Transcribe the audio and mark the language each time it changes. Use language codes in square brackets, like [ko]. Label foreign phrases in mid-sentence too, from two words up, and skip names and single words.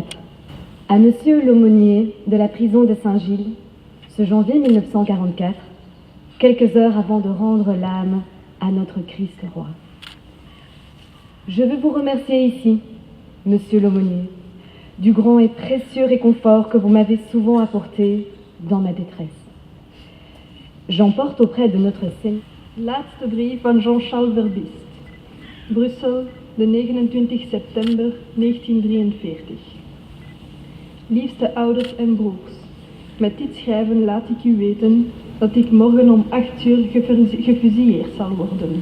[fr] À Monsieur l'aumônier de la prison de Saint-Gilles, ce janvier 1944, quelques heures avant de rendre l'âme à notre Christ roi. Je veux vous remercier ici, Monsieur l'aumônier, du grand et précieux réconfort que vous m'avez souvent apporté dans ma détresse. J'emporte auprès de notre Seigneur. [nl] Laatste brief van Jean-Charles Verbist. Brussel, de 29 september 1943. Liefste ouders en broers, met dit schrijven laat ik u weten dat ik morgen om 8 uur gefusilleerd zal worden.